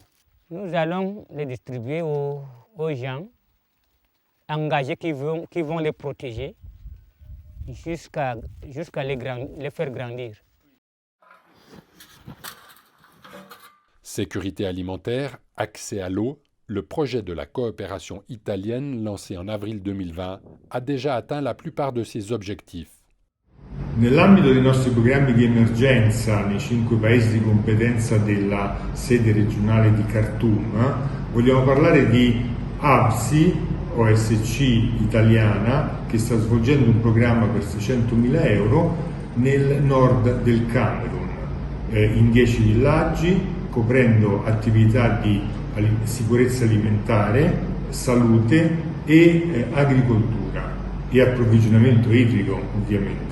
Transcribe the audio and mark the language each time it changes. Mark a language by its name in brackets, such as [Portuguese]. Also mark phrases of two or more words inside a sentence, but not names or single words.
[French] Nous allons les distribuer aux gens engagés qui vont les protéger jusqu'à les faire grandir. Sécurité alimentaire, accès à l'eau, le projet de la coopération italienne lancé en avril 2020 a déjà atteint la plupart de ses objectifs. [Italian] Nell'ambito dei nostri programmi di emergenza nei 5 paesi di competenza della sede regionale di Khartoum, vogliamo parlare di ABSI, OSC italiana, che sta svolgendo un programma per 600.000 euro nel nord del Camerun, in 10 villaggi, coprendo attività di sicurezza alimentare, salute e agricoltura e approvvigionamento idrico, ovviamente.